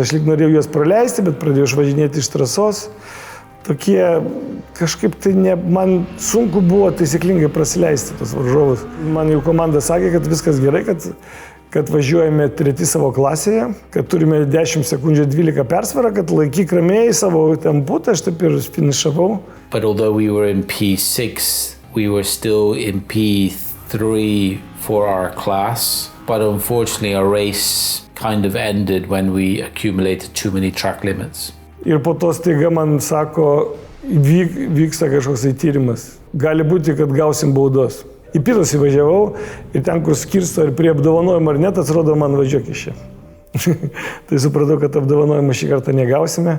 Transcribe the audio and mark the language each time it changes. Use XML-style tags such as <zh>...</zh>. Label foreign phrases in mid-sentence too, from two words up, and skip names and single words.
<lt>Aš lyg norėjau juos praleisti, bet pradėjau išvažinėti iš trasos. Tokie kažkaip tai man sunku buvo taisyklingai prasileisti tos varžovus. Man jau komanda sakė, kad viskas gerai, kad važiuojame treti savo klasėje, kad turime 10 sekundžių 12 persvarą, kad laikyk ramiai savo tempu, tai aš taip ir finišavau.</lt> <en>But although we were in P6, we were still in P3 for our class. But unfortunately our race kind of ended when we accumulated too many track limits.</en> <lt>Ir po to staiga man sako, vyksta kažkoks tyrimas. Gali būti, kad gausim baudos. Į Pitus įvažiavau ir ten, kur skirsto ir prie apdovanojimo ar net, atrodo man važiuok iš čia. Tai supratau, kad apdovanojimo šį kartą negausime.</lt>